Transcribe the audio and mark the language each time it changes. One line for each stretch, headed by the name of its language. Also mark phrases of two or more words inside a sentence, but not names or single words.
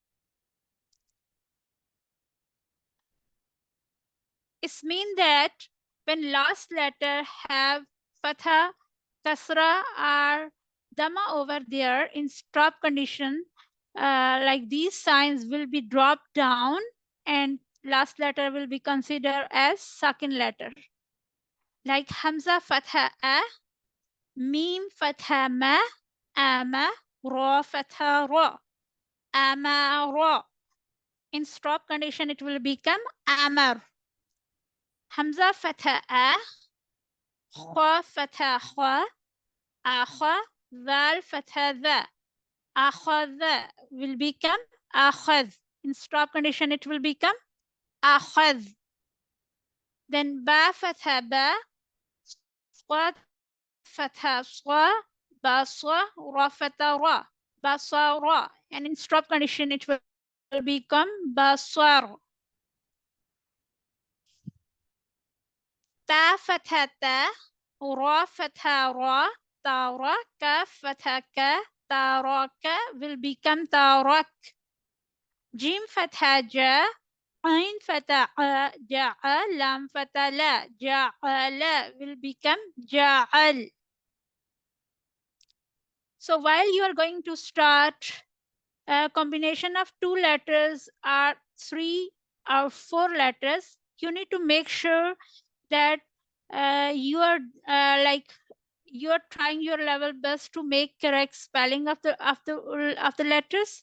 English: It means that when last letter have fatha, kasra or dama over there in stop condition, like these signs will be dropped down and last letter will be considered as sakin letter.
Arabic: Like همزة فتحة أَ، ميم فتحة مَ، أَمَ، راء فتحة رَ، أَمَ رَ.
English: In stop condition, it will become amar.
Arabic: همزة فتحة أَ، خاء فتحة خَ، أَخَ، ذال فتحة ذَ.
English: Akhadha will become akhadh. In stop condition, it will become akhadh.
Arabic: Then باء فتحة بَ، صاد فتحة صَ، بَصَ, راء فتحة رَ، بَصَرَ.
English: And in stop condition, it will become basar.
Arabic: تاء فتحة تَ, راء فتحة رَ, تَرَ، كاف فتحة كَ، تَرَكَ
English: will become
Arabic: tarak. جيم فتحة جَ، عين فتحة جَعَ، لام فتحة لَ، جَعَلَ
English: will become
Arabic: ja'al.
English: So while you are going to start a combination of two letters or three or four letters, you need to make sure that you are you are trying your level best to make correct spelling of the letters.